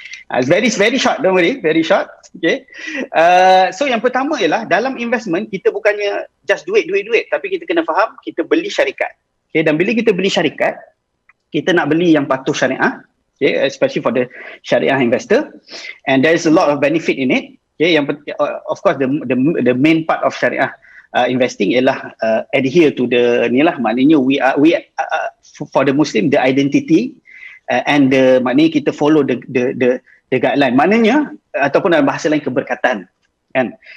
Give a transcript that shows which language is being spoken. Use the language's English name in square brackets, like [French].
[English] It's very short, don't worry, very short. Okay. [Malay] So yang pertama ialah dalam investment kita bukannya [English] just [Malay] duit, tapi kita kena faham kita beli syarikat. Okay, dan bila kita beli syarikat, kita nak beli yang patuh syariah. [English] Okay, especially for the syariah investor, and there is a lot of benefit in it. Okay, [Malay] yang [English] of course the main part of syariah investing [Malay] ialah [English] adhere to the [Malay] ni lah, maknanya [English] we for the Muslim the identity and [Malay] maknanya kita [English] follow the guideline, [Malay] maknanya ataupun dalam bahasa lain keberkatan kan.